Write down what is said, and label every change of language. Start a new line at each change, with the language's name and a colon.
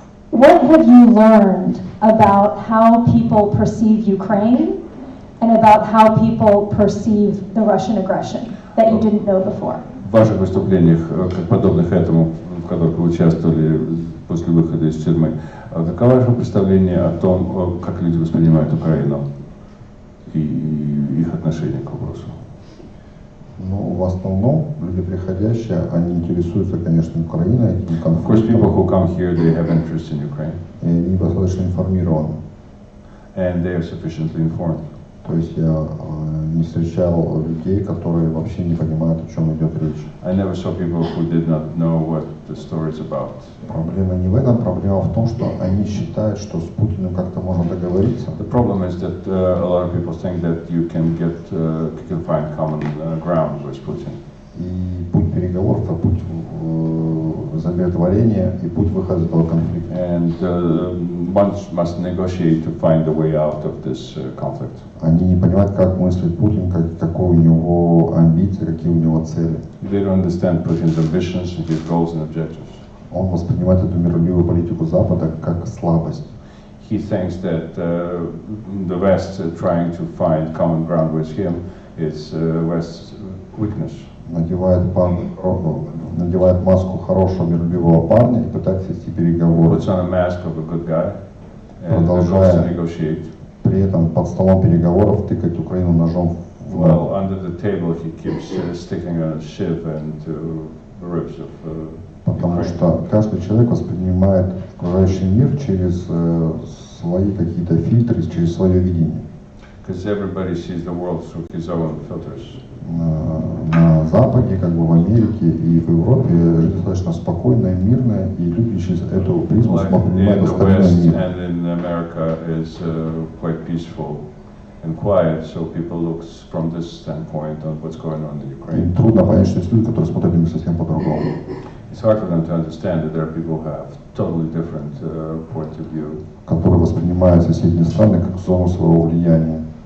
English: What have you learned about how people perceive Ukraine and about how people perceive the Russian aggression that you didn't know before?
Russian: в ваших выступлениях, подобных этому, в которых вы участвовали после выхода из тюрьмы, каково ваше представление о том, как люди воспринимают Украину и их отношение к вопросу? Ну, в основном люди приходящие, они интересуются, конечно, Украиной, этим
English: Of course, people who come here, they have interest in Ukraine,
Russian: и они достаточно информированы.
English: and they are sufficiently informed.
Russian: То есть я не встречал людей, которые вообще не понимают, о чем идет речь.
English: I never saw people who did not know what the story is about.
Russian: Проблема не в этом, проблема в том, что они считают, что с Путиным как-то можно договориться.
English: The problem is that a lot of people think that you can find common ground with Putin.
Russian: И путь переговоров, это путь замиротворения и путь выхода из этого конфликта.
English: And one must negotiate to find a way out of this conflict.
Russian: Они не понимают, как мыслит Путин, какие у него амбиции, какие у него цели.
English: They don't understand Putin's ambitions, his goals and objectives.
Russian: Он воспринимает эту миролюбивую политику Запада как слабость.
English: He thinks that the West trying to find common ground with him is West's weakness.
Russian: Надевает маску хорошего миролюбивого парня и пытается вести переговоры.
English: Puts on a mask of a good guy and goes to negotiate.
Russian: При этом под столом переговоров тыкать Украину ножом в ногу.
English: Well, under the table he keeps sticking a shiv into the ribs of
Russian: Потому что каждый человек воспринимает окружающий мир через свои какие-то фильтры, через свое видение.
English: Because everybody sees the world through his own filters.
Russian: На Западе, как бы в Америке и в Европе жизнь достаточно спокойная, мирная, и люди через эту призму воспринимают остальной мир.
English: And in America is quite peaceful and quiet, so people look from this standpoint on what's going on in Ukraine.
Russian: Им трудно понять, что есть люди, которые смотрят на мир совсем по-другому.
English: It's hard for them to understand that there are people who have totally different point of view.
Russian: Которые wоспринимают соседние страны как зону своего влияния.